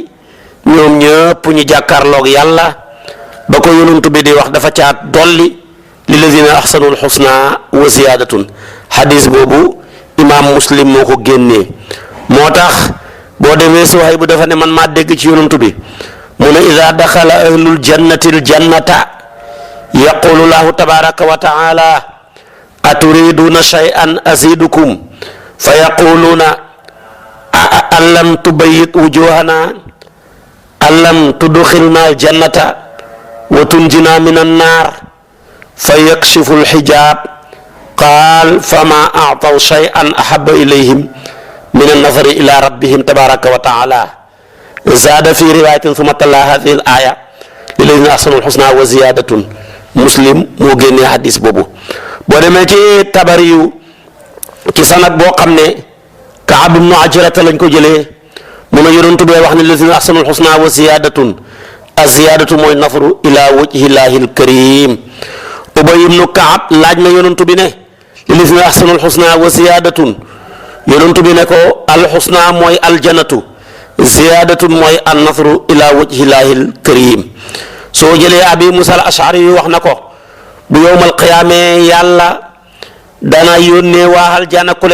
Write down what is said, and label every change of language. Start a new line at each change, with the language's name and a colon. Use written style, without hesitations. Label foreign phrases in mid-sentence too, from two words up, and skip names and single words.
Wolof: ñoom ñëpp ñu jàkkaarloog yàlla ba ko yonantu bi di wax dafa caat dolli
Arabic: للذين أحسنوا الحسنى وزيادة
Wolof: hadis boobu imaam Muslim moo ko génnee moo tax boo demee Suhayb bu dafa ne man maa dégg ci yonantu bi mu ne
Arabic: إذا دخل أهل الجنة الجنة يقول الله تبارك وتعالى أتريدون شيئا أزيدكم فيقولون ألم تبيض وجوهنا ألم تدخلنا الجنة وتنجنا من النار فيكشف الحجاب قال فما أعطوا شيئا أحب إليهم من النظر إلى ربهم تبارك وتعالى زاد في رواية ثم تلا هذه الآية للذين أحسنوا الحسنى وزيادة
Wolof: muslim moo génnee hadis boobu boo demee ci tabari yu ci sanad boo xam ne Kaab ibnu Ajrata lañ ko jëlee mu ne yonent bi wax ne
Arabic: للذين أحسنوا الحسنى وزيادة الزيادة
Wolof: mooy
Arabic: النظر إلى وجه الله الكريم
Wolof: Ubay ibnu Kaab laaj na yonent bi ne
Arabic: للذين أحسنوا الحسنى وزيادة
Wolof: yonent bi ne ko al-husna mooy
Arabic: الجنة زيادة
Wolof: mooy
Arabic: النظر إلى وجه الله الكريم
Wolof: soo jëlee Abi Musa al-Ash'ari yu wax na ko bu
Arabic: يوم القيامة
Wolof: yàlla dana yónnee waa aljana ku